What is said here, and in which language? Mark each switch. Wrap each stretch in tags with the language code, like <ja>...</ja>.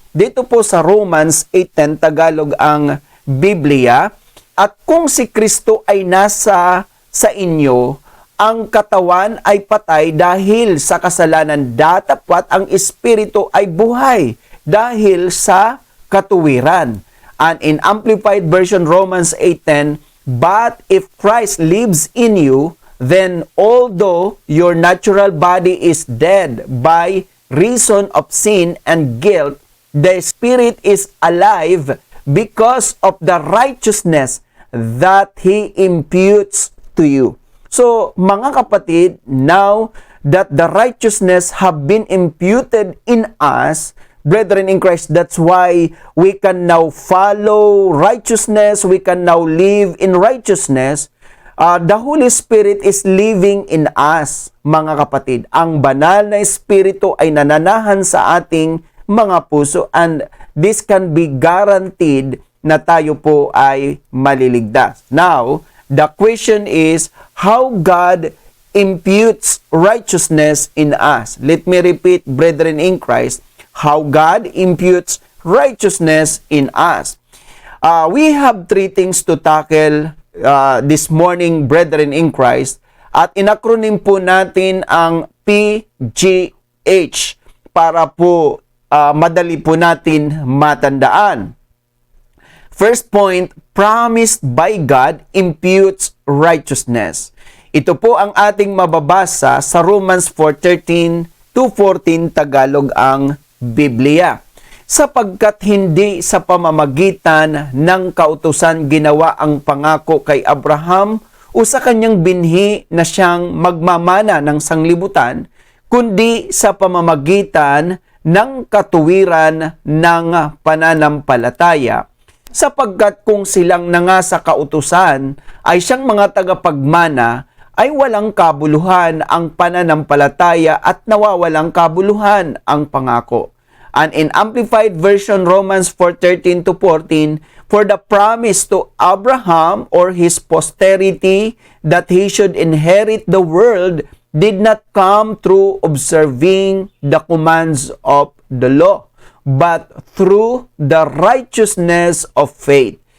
<tl>Dito po sa Romans 8:10, Tagalog ang Biblia, at kung si Kristo ay nasa sa inyo, ang katawan ay patay dahil sa kasalanan, datapwat ang espiritu ay buhay dahil sa katuwiran.</tl> <en>And in Amplified Version Romans 8:10, but if Christ lives in you, then although your natural body is dead by reason of sin and guilt, the Spirit is alive because of the righteousness that He imputes to you. So,</en> <tl>mga kapatid,</tl> <en>now that the righteousness have been imputed in us, brethren in Christ, that's why we can now follow righteousness, we can now live in righteousness. The Holy Spirit is living in us,</en> <tl>mga kapatid. Ang banal na Espiritu ay nananahan sa ating mga puso,</tl> <en>and this can be guaranteed</en> <tl>na tayo po ay maliligtas.</tl> <en>Now, the question is how God imputes righteousness in us. Let me repeat, brethren in Christ, how God imputes righteousness in us. We have three things to tackle this morning, brethren in Christ,</en> <tl>at inacronym po natin ang PGH para po madali po natin matandaan.</tl> <en>First point, promised by God imputes righteousness.</en> <tl>Ito po ang ating mababasa sa Romans 4:13-14, Tagalog ang Biblia. Sapagkat hindi sa pamamagitan ng kautusan ginawa ang pangako kay Abraham o sa kanyang binhi na siyang magmamana ng sanglibutan, kundi sa pamamagitan ng katuwiran ng pananampalataya. Sapagkat kung silang nanga sa kautusan ay siyang mga tagapagmana, ay walang kabuluhan ang pananampalataya at nawawalang kabuluhan ang pangako.</tl> <en>And in Amplified Version, Romans 4:13 to 14, for the promise to Abraham or his posterity that he should inherit the world did not come through observing the commands of the law, but through the righteousness of faith.</en>